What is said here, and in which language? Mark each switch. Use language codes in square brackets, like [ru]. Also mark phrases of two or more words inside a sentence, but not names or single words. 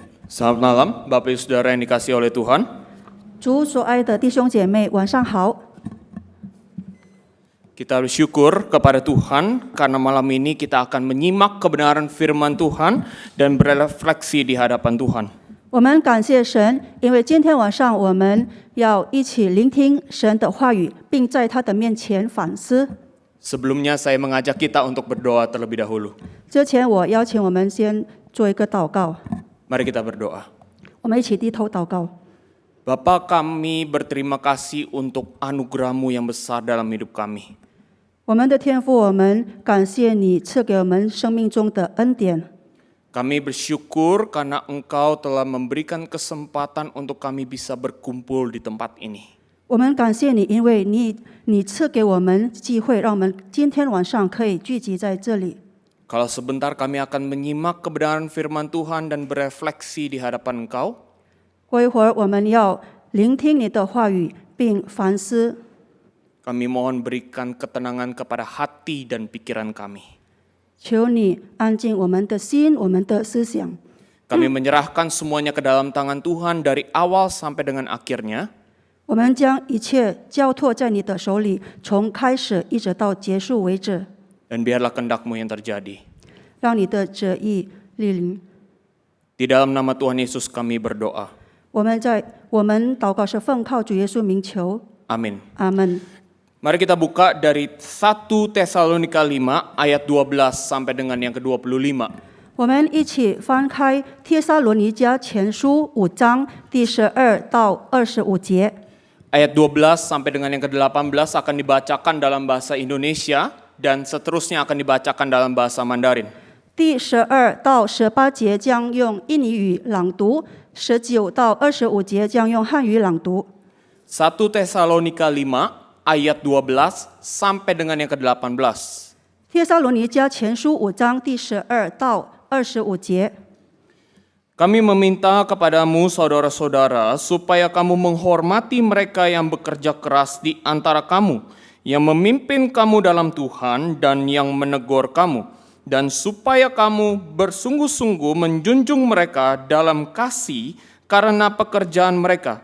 [id] Selamat malam, Bapak Ibu Saudara yang dikasihi oleh Tuhan. [zh] 主所爱的弟兄姐妹，晚上好。 [id] Kita bersyukur kepada Tuhan karena malam ini kita akan menyimak kebenaran firman Tuhan dan berefleksi di hadapan Tuhan. [zh] 我们感谢神，因为今天晚上我们要一起聆听神的话语，并在他的面前反思。 [id] Sebelumnya saya mengajak kita untuk berdoa terlebih dahulu. [zh] 之前我邀请我们先做一个祷告， [id] Mari kita berdoa. [zh] 我们一起低头祷告。 [id] Bapa, kami berterima kasih untuk anugerah-Mu yang besar dalam hidup kami. [zh] 我们的天父，我们感谢你赐给我们生命中的恩典。 [id] Kami bersyukur karena Engkau telah memberikan kesempatan untuk kami bisa berkumpul di tempat ini. [zh] 我们感谢你，因为你赐给我们机会，让我们今天晚上可以聚集在这里。 [id] Kalau sebentar kami akan menyimak kebenaran firman Tuhan dan berefleksi di hadapan Engkau, [zh] 过一会儿，我们要聆听你的话语，并反思。 [id] kami mohon berikan ketenangan kepada hati dan pikiran kami. [zh] 求你安静我们的心，我们的思想。 [id] Kami menyerahkan semuanya ke dalam tangan Tuhan dari awal sampai dengan akhirnya. [zh] 我们将一切交托在你的手里，从开始一直到结束为止。 [id] Dan biarlah kehendak-Mu yang terjadi. [zh] 让你的旨意莅临。 [id] Di dalam nama Tuhan Yesus kami berdoa. [zh] 我们祷告是奉靠主耶稣名求， [id] Amin. [zh] 阿门。 [id] Mari kita buka dari 1 Tesalonika 5 ayat 12 sampai dengan yang ke-25. [zh] 我们一起翻开帖撒罗尼迦前书5章第12到25节。 [id] Ayat 12 sampai dengan yang ke-18 akan dibacakan dalam bahasa Indonesia dan seterusnya akan dibacakan dalam bahasa Mandarin. [zh] 第12到18节将用印尼语朗读，19到25节将用汉语朗读。 [id] 1 Tesalonika 5 ayat 12 sampai dengan yang ke-18. [zh] 帖撒罗尼迦前书5章第12到25节。 [id] Kami meminta kepadamu saudara-saudara supaya kamu menghormati mereka yang bekerja keras di antara kamu, yang memimpin kamu dalam Tuhan dan yang menegur kamu, dan supaya kamu bersungguh-sungguh menjunjung mereka dalam kasih karena pekerjaan mereka.